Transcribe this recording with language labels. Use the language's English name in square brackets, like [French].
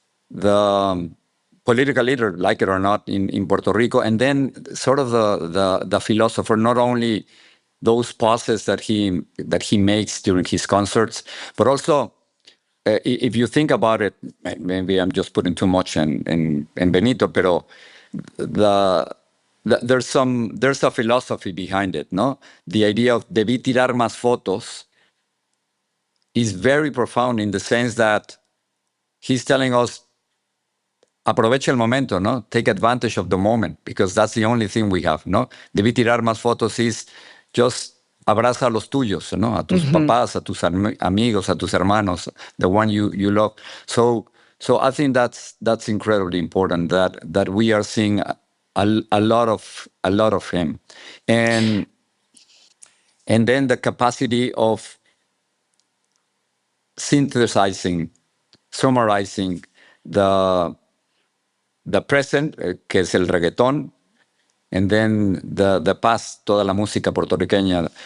[English] the political leader, like it or not, in Puerto Rico, and then sort of the philosopher, not only those pauses that he makes during his concerts, but also if you think about it, maybe I'm just putting too much in Benito, pero there's a philosophy behind it, no? The idea of [Spanish] debí tirar más fotos [English] is very profound in the sense that he's telling us, [Spanish] aprovecha el momento, no? [English] Take advantage of the moment, because that's the only thing we have, no? [Spanish] Debí tirar más fotos is just abraza a los tuyos, no? A tus papás, a tus amigos, a tus hermanos, [English] the one you love. So I think that's incredibly important, that we are seeing a lot of him, and then the capacity of synthesizing, summarizing the present, [Spanish] que es el reggaetón, [English] and then the past, [Spanish] toda la música puertorriqueña.